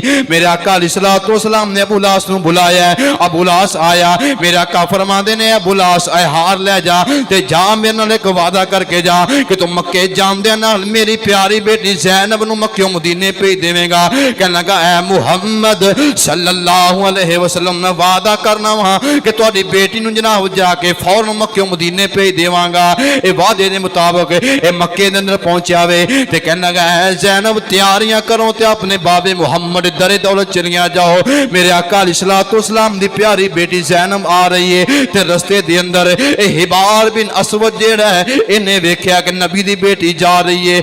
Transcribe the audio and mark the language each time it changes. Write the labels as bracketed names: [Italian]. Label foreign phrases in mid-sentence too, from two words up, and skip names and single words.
[Punjabi] میرے آقا [Arabic] عليه الصلاة والسلام [Punjabi] نے ابو لاس نوں بلایا، ابو لاس آیا. میرے آقا فرماندے نے ابو لاس اے ہار لے جا تے جا میرے نال ایک وعدہ کرکے جا کہ تو مکے جاندے نال میری پیاری بیٹی زینب نوں مکے مدینے بھیج دیوے گا. کہنے لگا اے محمد [Arabic] صلى الله عليه وسلم [Punjabi] میں وعدہ کرنا وا کہ تہاڈی بیٹی نوں جناب جاکے فوراً مکے مدینے بھیج دیوانگا. اے وعدے دے مطابق اے مکے دے اندر پہنچا وے تے کہنے لگا اے زینب تیاریاں کرو تے اپنے بابے محمد درے دولت چلیاں جاؤ. میرے آقا [Arabic] عليه الصلاة والسلام [Punjabi] دی پیاری بیٹی زینب آ رہی ہے تے رستے دے اندر اے ہبار بن اسود جیہڑا ہے انہیں ویکھیا کہ نبی دی بیٹی جا رہی ہے.